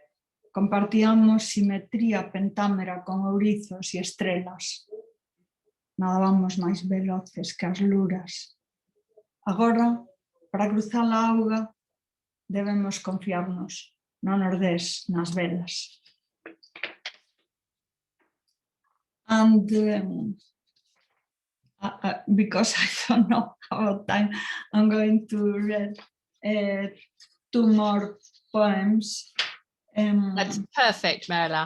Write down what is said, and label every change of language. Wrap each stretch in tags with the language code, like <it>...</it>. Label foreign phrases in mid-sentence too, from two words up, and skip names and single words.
<gl>Compartíamos simetría pentámera con ourizos e estrelas. nadávamos máis veloces que as luras. Agora, para cruzar a auga, debemos confiarnos no nordés, nas velas.</gl> <en>And because I don't know about time, I'm going to read 2 more poems. That's perfect, Marilar.</en>